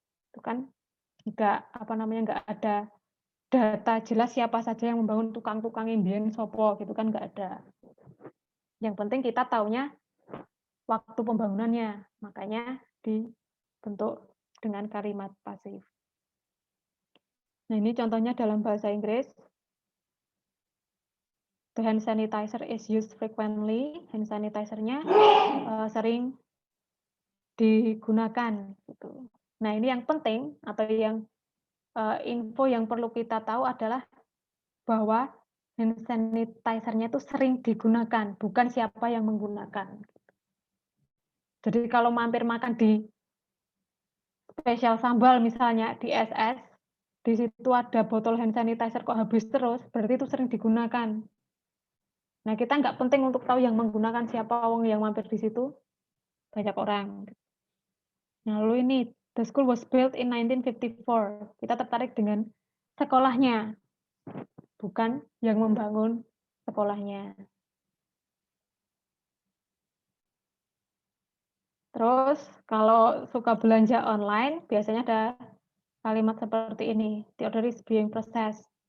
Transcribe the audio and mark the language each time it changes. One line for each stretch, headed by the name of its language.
Indonesian: Itu kan nggak ada data jelas siapa saja yang membangun, tukang-tukang imbian sopo gitu kan, nggak ada. Yang penting kita taunya waktu pembangunannya, makanya dibentuk dengan kalimat pasif. Nah, ini contohnya dalam bahasa Inggris.
English: The hand sanitizer is used frequently.
Indonesian: Hand sanitizer-nya sering digunakan. Gitu. Nah, ini yang penting atau yang info yang perlu kita tahu adalah bahwa hand sanitizer-nya itu sering digunakan, bukan siapa yang menggunakan. Jadi kalau mampir makan di spesial sambal misalnya di SS, di situ ada botol hand sanitizer kok habis terus, berarti itu sering digunakan. Nah, kita nggak penting untuk tahu yang menggunakan siapa, wong yang mampir di situ banyak orang. Nah, lalu ini,
English: the school was built in 1954.
Indonesian: Kita tertarik dengan sekolahnya, bukan yang membangun sekolahnya. Terus, kalau suka belanja online, biasanya ada kalimat seperti ini,
English: the order is being processed.